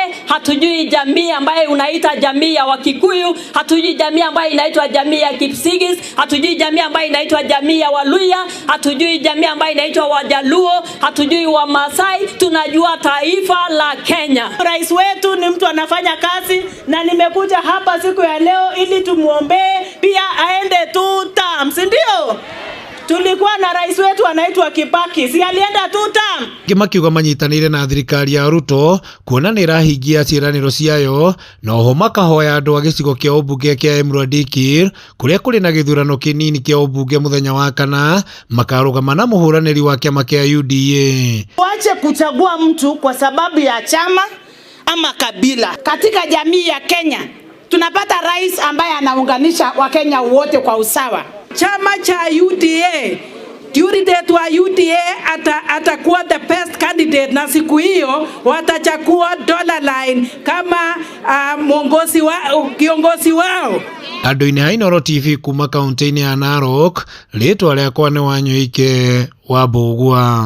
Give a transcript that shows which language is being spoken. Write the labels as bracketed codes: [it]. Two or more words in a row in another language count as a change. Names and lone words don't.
[sw] Hatujui jamii ambaye unaita jamii ya Wakikuyu, hatujui jamii ambaye inaitwa jamii ya Kipsigis, hatujui jamii ambaye inaitwa jamii ya Waluya, hatujui jamii ambaye inaitwa Wajaluo, hatujui Wamasai, tunajua taifa la Kenya. Rais wetu ni mtu anafanya kazi na nimekuja hapa siku ya leo ili tumuombee pia aende 2 terms, ndio? Tulikuwa na rais wetu anaitwa Kibaki, si alienda 2 term. [ki] Makiuga manyitanĩire na thirikari ya Ruto kuona nĩ ĩrahingia ciĩranĩro ciayo, na oho makahoya andũ a gĩcigo kĩa ũmbunge kĩa Emurua Dikir kũrĩa kũrĩ na gĩthurano kĩnini kĩa ũmbunge mũthenya wa kana makarũgama na mũhũranĩri wa kĩama kĩa UDA. [sw] Waache kuchagua mtu kwa sababu ya chama ama kabila. Katika jamii ya Kenya tunapata rais ambaye anaunganisha Wakenya wote kwa usawa. Chama cha UDA, candidate wa UDA atakuwa [en] the best candidate, [sw] na siku hiyo watachagua Dollarline kama kiongozi wao. [ki] Andũ-inĩ a Inooro TV kuma kaunti-inĩ ya Narok, rĩtwa rĩakwa nĩ Wanyoike wa Mbũgua.